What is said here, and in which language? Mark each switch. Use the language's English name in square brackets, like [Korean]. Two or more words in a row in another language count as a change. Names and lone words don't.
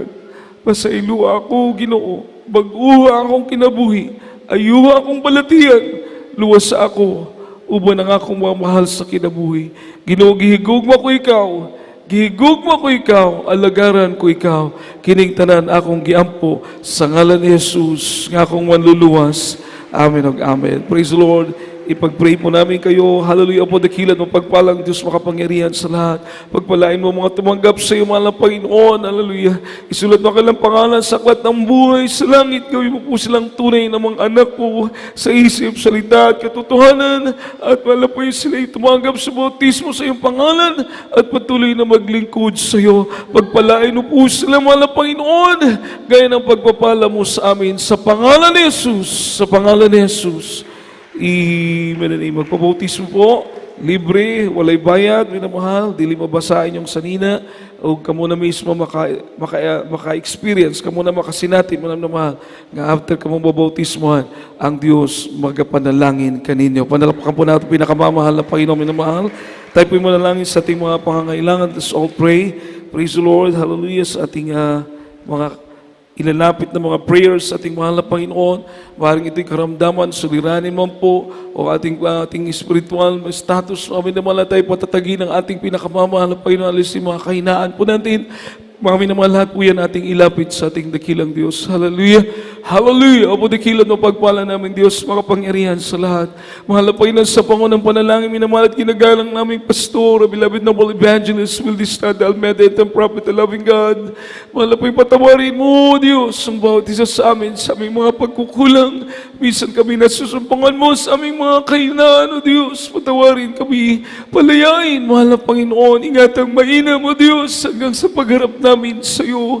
[Cebuano] Pasaylo ako, Ginoo, bag-uha akong kinabuhi, ayuha akong balatian, luwas ako, uban ang akong mga mahal sa kinabuhi. Ginoo, gihigugma ko ikaw, gihigugma ko ikaw, alagaran ko ikaw, kining tanan akong giampo sa ngalan ni Jesus, nga akong manluluwas. Amen ug amen. [English] Praise the Lord. [Filipino] ipag-pray po namin kayo. Hallelujah po, dakilan mo, pagpalang Diyos makapangyarihan sa lahat. Pagpalain mo mga tumanggap sa iyo, mahal na Panginoon. Hallelujah. Isulat mo kanilang pangalan sa aklat ng buhay sa langit. Gawin mo po silang tunay na mga anak po sa isip, salita at katotohanan. At mahal na po yung sila tumanggap sa bautismo sa iyong pangalan at patuloy na maglingkod sa iyo. Pagpalain mo po sila, mahal na Panginoon, gaya ng pagpapala mo sa amin sa pangalan ni Jesus. Sa pangalan ni Jesus. [English] Amen and amen. [Cebuano] Magpabautismo po, libre, walay bayad, minamahal, dili mabasahin yung sanina, o kamo na mismo maka-experience, kamo na makasinati, minamahal, nga after kamo babautismohan, ang Diyos magapanalangin kaninyo. [Filipino] Panalapakan po natin pinakamamahal na Panginoon, minamahal. Tayo po yung manalangin sa ating mga pangangailangan. [English] Let's all pray. Praise the Lord. [Filipino] Hallelujah sa ating mga ilalapit na mga prayers sa ating mahal na Panginoon. Maaaring ito'y karamdaman, suliranin man po, o ating [English] spiritual status. [Filipino] Amin naman tayo patatagin ng ating pinakamamahal na Panginoon. Alisin mga kahinaan po natin. Mga minamahal, lahat po yan ating ilapit sa ating dakilang Diyos. Hallelujah! Hallelujah! Opo, dakilan mo pagpala namin Diyos, makapangyarihan sa lahat. Mahal na Panginoon, sa pangunang panalangin, minamahal at ginagalang naming pastor, [English] beloved noble evangelist, Will Distrada Almeida, and prophet, the loving God. [Filipino] Mahal na Panginoon, patawarin mo, Diyos, ang bawat isa sa amin, sa aming mga pagkukulang. Minsan kami nasusumpangan mo sa aming mga kahinaan, O Diyos. Patawarin kami, palayain, mahal na Panginoon. Ingatang mainam, O Diyos, hanggang sa pagharap namin sa iyo.